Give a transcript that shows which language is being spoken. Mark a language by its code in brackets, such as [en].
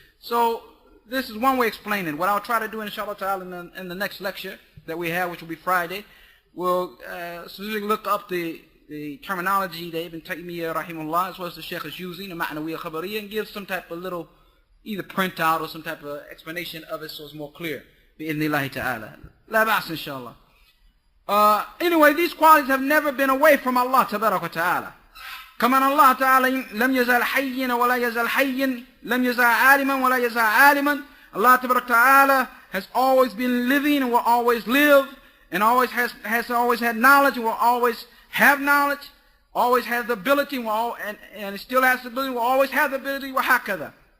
[en] So this is one way of explaining. What I'll try to do, inshallah ta'ala, in the next lecture that we have, which will be Friday, we'll specifically look up the terminology that Ibn Taymiyyah rahimahullah, as well as the Sheikh is using, the ma'nawiyya khabariyya, and give some type of little either printout or some type of explanation of it so it's more clear. Bi-idhnillahi ta'ala. La ba'as, inshallah. Anyway, these qualities have never been away from Allah tabarak wa ta'ala. [ar] كما أن الله تعالى لم يزال حيا ولا يزال حيا لم يزال عالما ولا يزال عالما. [en] Allah tabarak ta'ala has always been living and will always live, and always has always had knowledge and will always have knowledge, always has the ability, and it still has the ability, will always have the ability, وهكذا.